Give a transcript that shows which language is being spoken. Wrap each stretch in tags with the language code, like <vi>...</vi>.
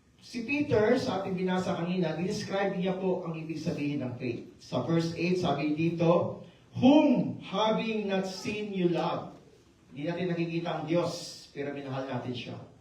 <tl>Si Peter, sa ating binasa kanina, describe niya po ang ibig sabihin ng faith.</tl> <en>Sa verse 8,</en> <tl>sabi dito,</tl> <en>whom having not seen you love.</en> <tl>Hindi natin nakikita ang Diyos, pero minahal natin siya.</tl>